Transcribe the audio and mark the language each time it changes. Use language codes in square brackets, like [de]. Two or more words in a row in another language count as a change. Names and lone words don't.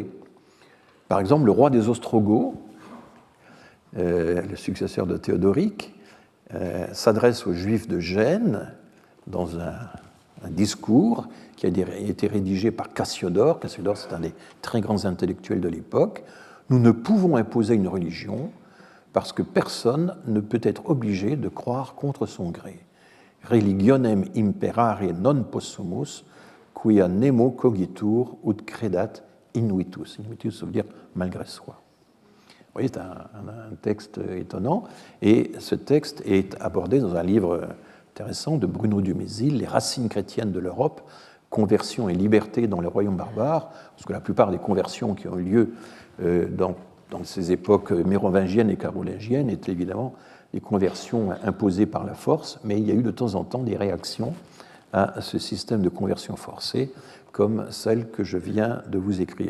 [fr] Par exemple, le roi des Ostrogoths, le successeur de Théodoric, s'adresse aux Juifs de Gênes dans un discours qui a été rédigé par Cassiodore. Cassiodore, c'est un des très grands intellectuels de l'époque. Nous ne pouvons imposer une religion parce que personne ne peut être obligé de croire contre son gré. [la] Religionem imperare non possumus, quia nemo cogitur ut credat invitus. [fr] Invitus, ça veut dire malgré soi. Vous voyez, c'est un texte étonnant. Et ce texte est abordé dans un livre intéressant de Bruno Dumézil, Les racines chrétiennes de l'Europe, conversion et liberté dans les royaumes barbares, parce que la plupart des conversions qui ont eu lieu dans ces époques mérovingiennes et carolingiennes étaient évidemment des conversions imposées par la force, mais il y a eu de temps en temps des réactions à ce système de conversion forcée, comme celle que je viens de vous écrire.